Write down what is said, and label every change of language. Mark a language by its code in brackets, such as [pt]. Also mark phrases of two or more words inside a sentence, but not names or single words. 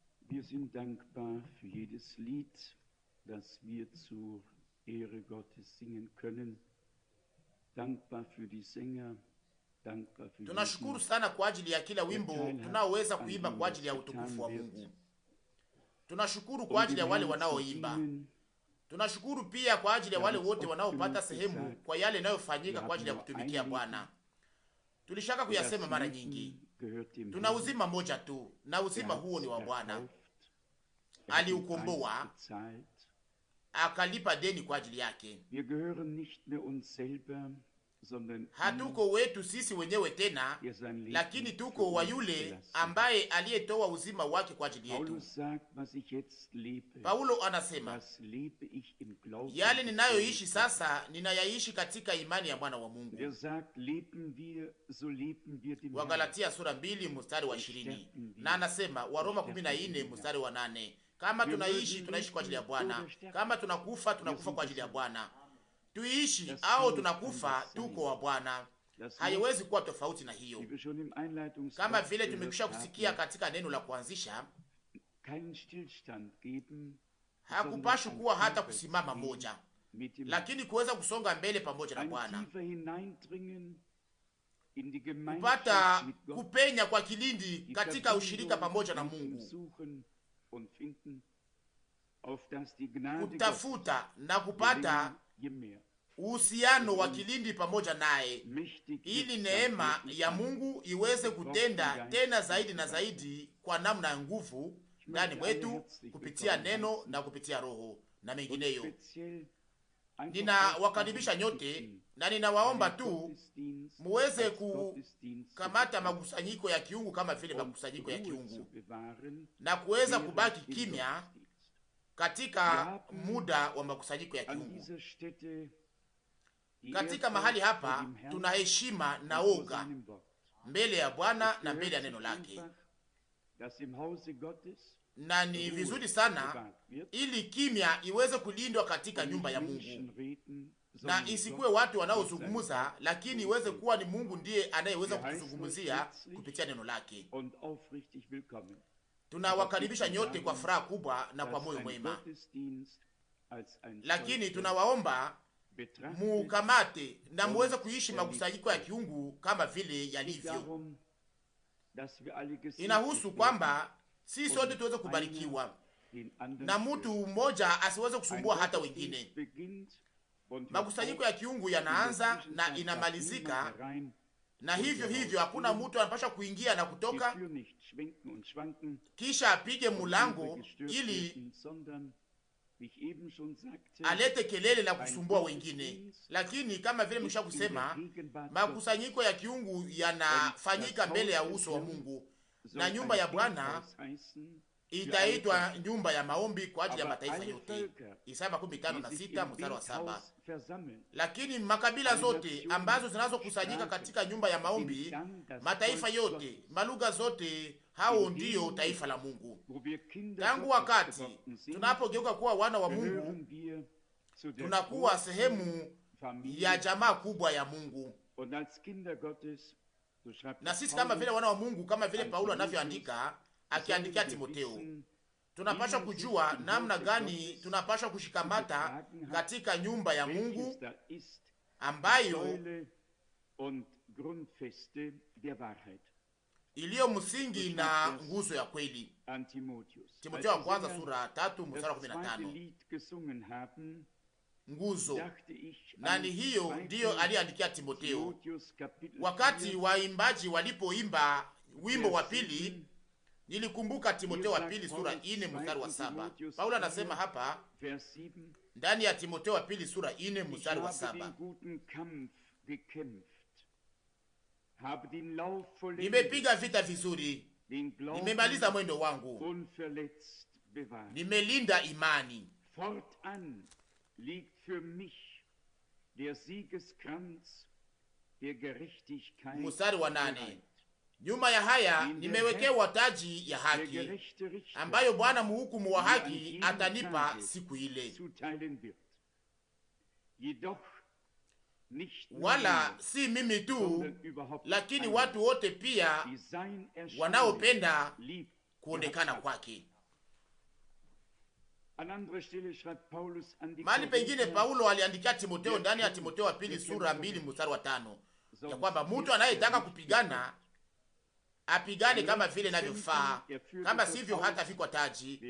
[de] Wir sind dankbar für jedes Lied, das wir zur Ehre Gottes singen können. Dankbar für die Sänger, dankbar für [sw] Tunashukuru [de] jeden, [sw] sana kwa ajili ya kila [de] der [sw] wimbo [de] teilhat [sw] tunaoweza [de] an [sw] kuimba [de] dem, [sw] kwa [de] was [sw] ajili ya [de] getan [sw] utukufu wa [de] wird, [sw] Mungu. Tunashukuru kwa [de] um [sw] ajili [de] dem [sw] ya wale [de] Herrn zu [sw] wanaoimba. [de] dienen. [sw] Tunashukuru pia kwa ajili ya [de] Wir haben [sw] wale [de] es [sw] wote [de] oft [sw] wanaopata [de] genug [sw] sehemu [de] gesagt, [sw] kwa yale [de] wir [sw] yanayofanyika kwa [de] haben [sw] ajili ya [de] nur ein [sw] kutumikia Bwana. [de] Leben [sw] Tulishaka [de] und [sw] kuyasema [de] das [sw] mara [de] Leben [sw] nyingi. [de] gehört dem [sw] Tuna [de] Herrn. [sw] uzima moja tu, na uzima huo ni [de] Es [sw] wa Bwana. [de] erkauft, hat den Preis [sw] Aliukomboa, [de] bezahlt. [sw] akalipa deni kwa ajili yake. [de] Wir gehören nicht mehr uns selber, sondern ihm, [sw] Hatuko wetu sisi wenyewe tena, [de] der sein Leben [sw] lakini [de] für [sw] tuko wa [de] uns [sw] yule [de] gelassen hat. [sw] ambaye aliyetoa uzima wake kwa ajili yetu. [de] Paulus sagt, was ich jetzt lebe, [sw] Paulo anasema, [de] das lebe ich im Glauben [sw] yale [de] des [sw] ninayoishi [de] Sohnes [sw] sasa ninayaishi katika imani ya mwana wa Mungu. [de] Gottes. Er sagt, leben wir, so leben wir dem Herrn. [sw] Wagalatia sura 2 mstari wa 20. Na anasema Waroma 14 mstari wa 8, kama tunaishi tunaishi kwa ajili ya Bwana, kama tunakufa tunakufa kwa ajili ya Bwana. Tuishi au tunakufa tuko wa Bwana. Haiwezi kuwa tofauti na hiyo. [de] Wie wir schon im Einleitungswort [sw] Kama vile [de] gehört [sw] tumekwisha kusikia [de] haben, [sw] katika neno la kuanzisha, [de] keinen Stillstand geben, [sw] hakupashi [de] sondern [sw] kuwa [de] ein [sw] hata [de] Vorwärts [sw] kusimama [de] gehen [sw] moja, [de] mit dem [sw] lakini kuweza kusonga mbele pamoja na [de] ein [sw] Bwana, [de] tiefer hineindringen in die [sw] kupata [de] Gemeinschaft mit Gott, [sw] kupenya kwa kilindi [de] die [sw] katika ushirika [de] Verbindung [sw] pamoja na [de] mit ihm [sw] Mungu, [de] suchen und finden, auf dass die Gnade Gottes [sw] kutafuta na [de] je [sw] kupata [de] länger, je mehr [sw] uhusiano wa kilindi pamoja naye, [de] mächtig [sw] ili [de] wirksam [sw] neema [de] wirken [sw] ya [de] kann. [sw] Mungu iweze kutenda tena zaidi na zaidi kwa namna ya nguvu ndani mwetu kupitia neno na kupitia Roho na [de] Und [sw] mengineyo. [de] speziell einfach [sw] Ninawakaribisha [de] aufmachen, [sw] nyote [de] bitten, [sw] na ninawaomba [de] einen [sw] tu [de] Gottesdienst [sw] muweze [de] als Gottesdienst zu [sw] kukamata [de] betrachten [sw] makusanyiko ya kiungu kama vile [de] und [sw] makusanyiko ya [de] Ruhe zu [sw] kiungu [de] bewahren [sw] na kuweza [de] während [sw] kubaki [de] dem [sw] kimya [de] Gottesdienst. [sw] katika muda wa makusanyiko ya [de] An [sw] kiungu. [de] dieser Stätte die [sw] Katika [de] Ehrfurcht [sw] mahali [de] vor [sw] hapa [de] dem Herrn [sw] tuna heshima na [de] und vor [sw] oga [de] seinem Wort. [sw] mbele ya Bwana [de] Es [sw] na mbele ya [de] gehört [sw] neno [de] sich [sw] lake, [de] einfach, dass im Hause Gottes [sw] na ni [de] Ruhe [sw] vizuri sana [de] bewahrt wird [sw] ili kimya iweze kulindwa katika [de] und [sw] nyumba [de] nicht [sw] ya [de] Menschen [sw] Mungu, [de] reden, [sw] na [de] sondern [sw] isikuwe [de] Gott [sw] watu [de] durch sein [sw] wanaozungumza, [de] Wort [sw] lakini iweze [de] durchredet. [sw] kuwa ni Mungu ndiye anayeweza [de] Wir heißen euch [sw] kutuzungumzia [de] herzlich [sw] kupitia neno lake. [de] und aufrichtig willkommen. [sw] Tunawakaribisha [de] Aber [sw] nyote [de] bitten [sw] kwa [de] darum, [sw] furaha kubwa na kwa [de] dass [sw] moyo [de] ein [sw] mwema, [de] Gottesdienst als ein [sw] lakini [de] solcher [sw] tunawaomba [de] betrachtet [sw] mukamate na muweze [de] und [sw] kuishi [de] erlebt [sw] makusanyiko ya [de] wird. [sw] kiungu kama vile [de] Es geht [sw] yalivyo. [de] darum, dass wir alle gesegnet [sw] Inahusu [de] werden [sw] kwamba si sote [de] und [sw] tuweze [de] einer [sw] kubarikiwa [de] den anderen [sw] na [de] stört. [sw] mtu mmoja asiweze [de] Ein [sw] kusumbua hata [de] Gottesdienst [sw] wengine. [de] beginnt und hört [sw] Makusanyiko [de] auf. [sw] ya kiungu [de] In der [sw] yanaanza na [de] Zwischenzeit darf niemand [sw] inamalizika, [de] herein [sw] na [de] und [sw] hivyo hivyo [de] heraus [sw] hakuna [de] gehen, [sw] mtu anapasha kuingia na [de] die [sw] kutoka [de] Tür nicht schwenken und schwanken [sw] kisha apige [de] und andere [sw] mulango [de] gestört [sw] ili [de] werden, sondern, wie ich eben schon sagte, [sw] alete kelele na [de] ein [sw] kusumbua wengine. [de] Gottesdienst [sw] Lakini kama vile [de] ist [sw] mlisha [de] in der [sw] kusema, [de] Gegenwart Gottes [sw] makusanyiko ya kiungu [de] und das [sw] yanafanyika mbele ya [de] Haus des [sw] uso wa [de] Herrn [sw] Mungu, [de] soll [sw] na [de] ein [sw] nyumba ya Bwana [de] Bethaus heißen für alle [sw] itaitwa [de] Völker. [sw] nyumba ya maombi kwa ajili ya [de] Aber [sw] mataifa [de] alle [sw] yote. [de] Völker, [sw] Isaya [de] die sich [sw] 56 [de] im [sw] mstari wa 7. [de] Bethaus versammeln, [sw] Lakini makabila [de] alle [sw] zote [de] Nationen, [sw] ambazo zinazokusanyika [de] Sprachen, [sw] katika nyumba ya [de] sind [sw] maombi, [de] dann das [sw] mataifa [de] Volk [sw] yote, [de] Gottes. [sw] malugha zote, hao [de] In [sw] ndiyo [de] dem, [sw] taifa la Mungu. [de] wo wir Kinder [sw] Tangu [de] Gottes [sw] wakati [de] geworden sind, [sw] tunapogeuka kuwa wana wa Mungu, [de] gehören wir zu der [sw] tunakuwa [de] großen [sw] sehemu [de] Familie. [sw] ya jamaa kubwa ya Mungu. [de] Und als Kinder Gottes, so schreibt [sw] Na [de] es [sw] sisi kama vile [de] Paulus [sw] wana wa Mungu, kama vile [de] an [sw] Paulo [de] Timotheus, [sw] anavyoandika akiandikia [de] sollen wir [sw] Timotheo, [de] wissen, [sw] tunapaswa [de] wie man sich [sw] kujua [de] im [sw] namna [de] Hause [sw] gani [de] Gottes [sw] tunapaswa [de] zu [sw] kushikamata [de] betragen hat, [sw] katika nyumba ya [de] welches [sw] Mungu [de] da ist, die [sw] ambayo [de] Säule und Grundfeste der Wahrheit. [sw] iliyo msingi [de] So [sw] na [de] schreibt es [sw] nguzo ya kweli. [de] an Timotheus. Als [sw] Timotheo wa [de] die [sw] kwanza [de] Sänger [sw] sura 3 mstari wa [de] das zweite [sw] 15. [de] Lied gesungen haben, [sw] Nguzo [de] dachte ich [sw] na [de] an [sw] ni hiyo ndiyo [de] 2. [sw] aliandikia Timotheo. [de] Timotheus Kapitel [sw] Wakati [de] 4, [sw] waimbaji walipoimba wimbo wa [de] Vers [sw] pili, [de] 7, [sw] nilikumbuka Timotheo wa pili sura 4 mstari wa 7. Paulo anasema hapa [de] Vers 7, [sw] ndani ya Timotheo wa pili sura 4 [de] ich [sw] mstari wa [de] habe den [sw] 7, [de] guten Kampf gekämpft, habe den Lauf vollendet, [sw] nimepiga vita vizuri, [de] den [sw] nimemaliza [de] Glauben [sw] mwendo wangu, [de] unverletzt bewahrt. [sw] nimelinda imani. [de] Fortan liegt für mich der Siegeskranz der Gerechtigkeit [sw] Mstari wa 8, [de] bereit. [sw] nyuma ya haya nimewekewa taji ya [de] Der [sw] haki [de] gerechte Richter [sw] ambayo Bwana mhukumu wa [de] mir an [sw] haki [de] jedem [sw] atanipa [de] Tage [sw] siku ile, [de] zuteilen wird. Jedoch nicht nur [sw] wala [de] mir, [sw] si mimi tu, [de] sondern überhaupt [sw] lakini [de] allen, [sw] watu wote pia [de] die sein Erscheinen [sw] wanaopenda [de] lieb [sw] kuonekana [de] gehabt haben. [sw] kwake. Mahali pengine Paulo aliandikia Timotheo ndani ya Timotheo wa pili sura 2 mstari wa 5 ya kwamba mtu anayetaka kupigana apigane kama vile inavyofaa, kama sivyo hata fikwa taji.